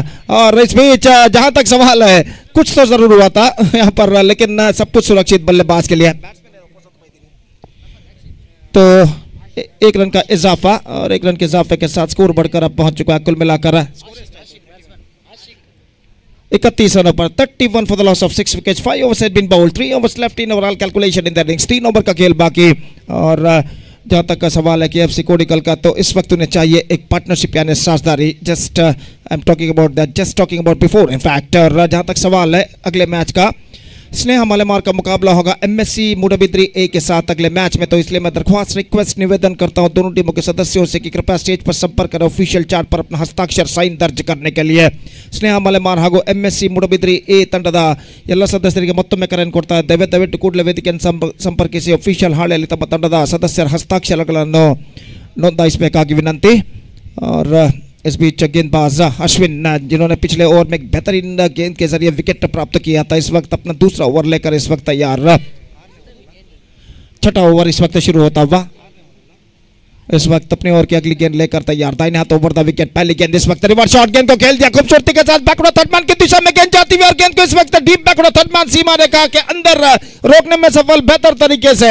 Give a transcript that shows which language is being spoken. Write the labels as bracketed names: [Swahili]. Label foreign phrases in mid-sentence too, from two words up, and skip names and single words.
[Hindi] और इस बीच जहां तक सवाल है कुछ तो जरूर हुआ था यहाँ पर, लेकिन सब कुछ सुरक्षित बल्लेबाज के लिए। तो 1 रन का इजाफा और 1 रन के इजाफे के साथ स्कोर बढ़कर अब पहुंच चुका है कुल मिलाकर 31 रनों पर। [English] 31 for the loss of 6 wickets, 5 overs had been bowled, 3 overs left in overall calculation in the innings, 3 [Hindi] ओवर का खेल बाकी। और जहां तक का सवाल है KFC Kodigal का तो इस वक्त उन्हें चाहिए एक पार्टनरशिप यानी साझेदारी। [English] just I am talking about that, just talking about before in fact. [Hindi] और जहां तक सवाल है अगले मैच का, स्नेहा मलेमार का मुकाबला होगा MSC मूडबिद्री A के साथ अगले मैच में। तो इसलिए मैं दरख्वास्त रिक्वेस्ट निवेदन करता हूं दोनों टीमों के सदस्यों से कि कृपया स्टेज पर संपर्क करें [English] official chart [Hindi] पर अपना हस्ताक्षर साइन दर्ज करने के लिए। [Kannada] स्नेहा मलेमार ಹಾಗೂ MSC ಮೂಡಬಿದ್ರಿ A ತಂಡದ ಎಲ್ಲ ಸದಸ್ಯರಿಗೆ ಮತ್ತೊಮ್ಮೆ ಕರೆಯನ್ನು ಕೊಡ್ತಾ ಇದ್ದೇವೆ, ದಯವಿಟ್ಟು ಕೂಡಲೇ ವೇದಿಕೆಯನ್ನು ಸಂಪರ್ಕಿಸಿ ಅಫಿಷಿಯಲ್ ಹಾಳೆಯಲ್ಲಿ ತಮ್ಮ ತಂಡದ ಸದಸ್ಯರ ಹಸ್ತಾಕ್ಷರಗಳನ್ನು ನೋಂದಾಯಿಸಬೇಕಾಗಿ ವಿನಂತಿ। [Hindi] और इस बीच गेंदबाज अश्विन जिन्होंने पिछले ओवर में एक बेहतरीन गेंद के जरिए विकेट प्राप्त किया था, इस वक्त अपना दूसरा ओवर लेकर इस वक्त तैयार। छठा ओवर इस वक्त शुरू होता हुआ, इस वक्त अपने ओवर की अगली गेंद लेकर तैयार। दाहिने हाथ [English] over the wicket, [Hindi] पहली गेंद इस वक्त [English] reverse shot, [Hindi] गेंद को खेल दिया खूबसूरती के साथ [English] backward third man [Hindi] की दिशा में गेंद जाती हुई और गेंद को इस वक्त [English] deep backward third man [Hindi] सीमा रेखा के अंदर रोकने में सफल बेहतर तरीके से।